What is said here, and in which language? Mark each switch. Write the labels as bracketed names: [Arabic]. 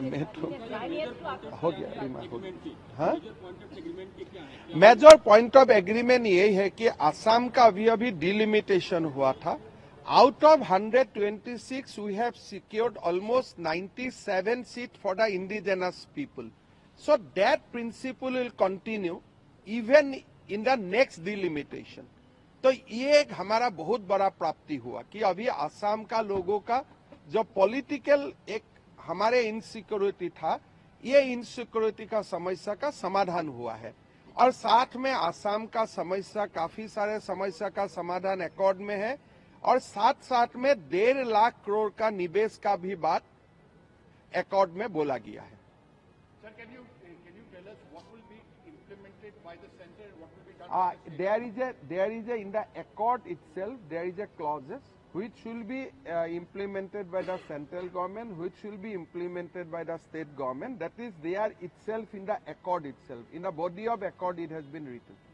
[Hindi] मैं तो हो गया। हाँ, मेजर पॉइंट ऑफ एग्रीमेंट यही है कि असम का अभी डिलिमिटेशन हुआ था। [English] Out of 126, we have secured almost 97 seats for the indigenous people. So that principle will continue even in the next delimitation. [Hindi] तो ये एक हमारा बहुत बड़ा प्राप्ति हुआ कि अभी असम का लोगों का जो पॉलिटिकल एक हमारे इनसिक्योरिटी था, ये इनसिक्योरिटी का समस्या का समाधान हुआ है और साथ में असम का समस्या, काफी सारे समस्या का समाधान एकॉर्ड में है और साथ साथ में 1.5 लाख करोड़ का निवेश का भी बात एकॉर्ड में बोला गया है। [English] Sir, can you tell us what will be implemented by the center? What will be done? There is a in the accord itself there is a clauses which will be implemented by the central government, which will be implemented by the state government. That is there itself in the accord itself. In the body of accord it has been written.